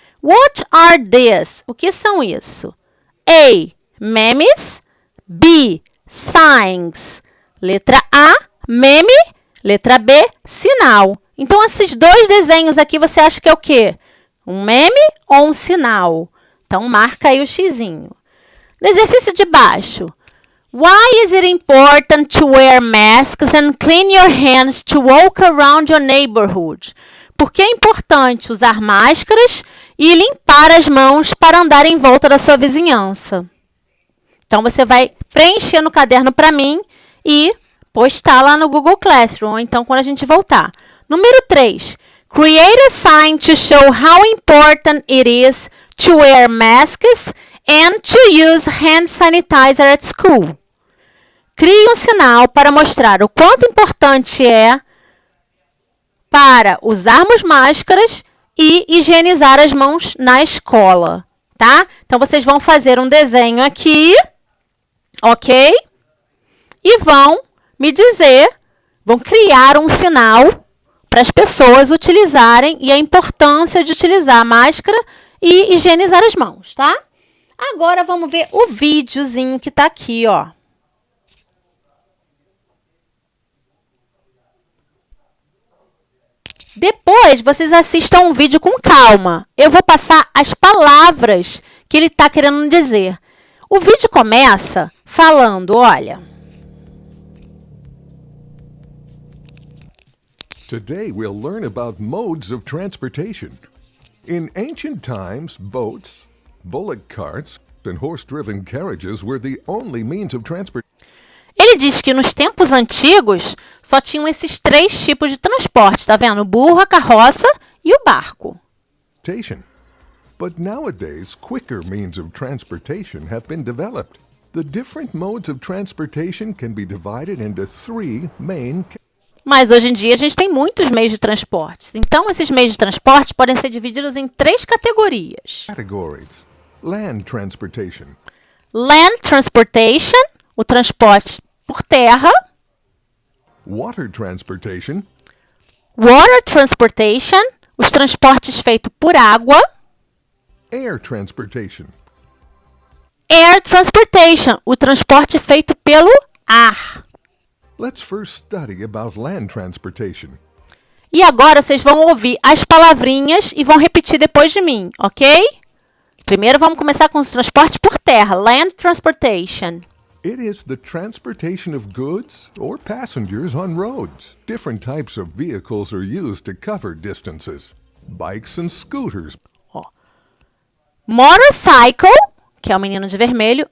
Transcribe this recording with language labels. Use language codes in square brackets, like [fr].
[en] What are these? [pt] O que são isso? A, memes. B, signs. Letra A, meme. Letra B, sinal. Então, esses dois desenhos aqui, você acha que é o quê? Um meme ou um sinal? Então, marca aí o xizinho. No exercício de baixo. [en] Why is it important to wear masks and clean your hands to walk around your neighborhood? [pt] Por que é importante usar máscaras e limpar as mãos para andar em volta da sua vizinhança? Então, você vai preencher no caderno para mim e postar lá no Google Classroom, ou então quando a gente voltar. Número 3. [en] Create a sign to show how important it is to wear masks and to use hand sanitizer at school. [pt] Crie um sinal para mostrar o quanto importante é para usarmos máscaras e higienizar as mãos na escola, tá? Então, vocês vão fazer um desenho aqui, ok? E vão me dizer, vão criar um sinal para as pessoas utilizarem e a importância de utilizar a máscara e higienizar as mãos, tá? Agora, vamos ver o videozinho que está aqui, ó. Depois, vocês assistam um vídeo com calma. Eu vou passar as palavras que ele está querendo dizer. O vídeo começa falando, olha. [en] Today we'll learn about modes of transportation. In ancient times, boats, bullock carts, and horse-driven carriages were the only means of transportation. [pt] Ele diz que nos tempos antigos só tinham esses 3 tipos de transporte, tá vendo? O burro, a carroça e o barco. [en] But nowadays, quicker means of transportation have been developed. The different modes of transportation can be divided into 3 main. [pt] Mas hoje em dia a gente tem muitos meios de transporte. Então, esses meios de transporte podem ser divididos em 3 categorias. [en] Categories. Land transportation. Land transportation, [pt] o transporte por terra. [en] Water transportation. Water transportation, [pt] os transportes feitos por água. [en] Air transportation. Air transportation, [pt] o transporte feito pelo ar. [en] Let's first study about land transportation. [pt] E agora vocês vão ouvir as palavrinhas e vão repetir depois de mim, ok? Primeiro vamos começar com os transportes por terra. [en] Land transportation. It is the transportation of goods or passengers on roads. Different types of vehicles are used to cover distances. Bikes and scooters. [pt] Motorcycle, que é o menino de vermelho.